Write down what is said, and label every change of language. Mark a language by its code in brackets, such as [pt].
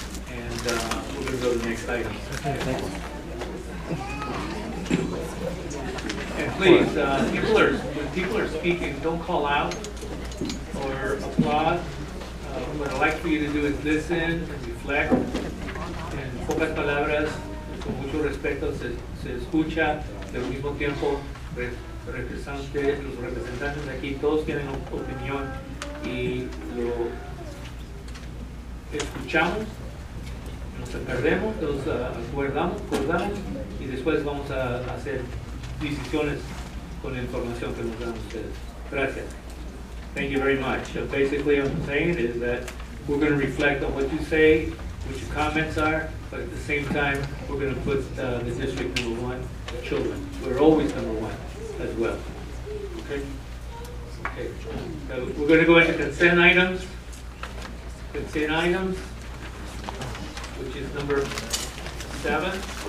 [en] And we're going to go to the next item. And please, when people are speaking, don't call out or applaud. What I'd like for you to do is listen and reflect. [es] En pocas palabras, con mucho respeto, se escucha, pero al mismo tiempo los representantes de aquí, todos tienen opinión y lo escuchamos, nos perdemos, nos acordamos y después vamos a hacer decisiones con la información que nos dan ustedes. Gracias. [en] Thank you very much. Basically, what I'm saying is that we're going to reflect on what you say, what your comments are, but at the same time, we're going to put the district #1 children. We're always #1 as well. Okay? Okay. So we're going to go into consent items. Consent items, which is number 7.